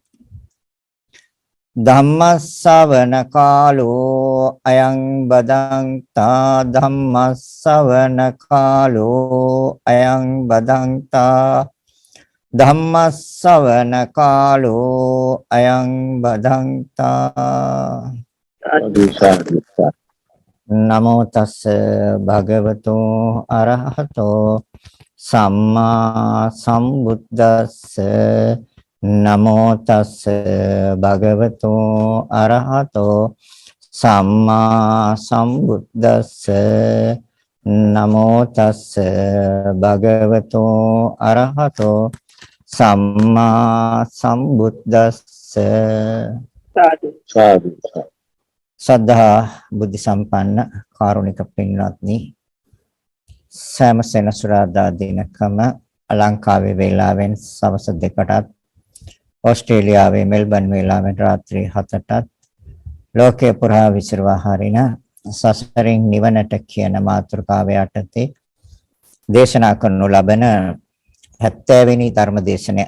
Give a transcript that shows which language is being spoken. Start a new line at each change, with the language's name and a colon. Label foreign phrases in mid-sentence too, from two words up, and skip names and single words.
Pali: ධම්මස්සවන කාලෝ අයං බදන්තා ධම්මස්සවන කාලෝ අයං බදන්තා ධම්මස්සවන කාලෝ අයං බදන්තා නමෝ තස් භගවතෝ අරහතෝ සම්මා සම්බුද්දස්ස නමෝ තස් භගවතෝ අරහතෝ සම්මා සම්බුද්දස්ස නමෝ තස් භගවතෝ අරහතෝ සම්මා සම්බුද්දස්ස සාදු සාදු.
Sinhala: සද්ධා බුද්ධ සම්පන්න කාරුණික පින්වත්නි, සෑම සෙනසුරාදා දිනකම ලංකාවේ වේලාවෙන් සවස් 2ටත් ඕස්ට්‍රේලියාවේ මෙල්බන් වේලාවෙන් රාත්‍රී 7ටත් ලෝකේ පුරා විසිරවා හරින සසරින් නිවනට කියන මාතෘකාව යටතේ දේශනා කරනු ලබන 70 වෙනි ධර්ම දේශනය.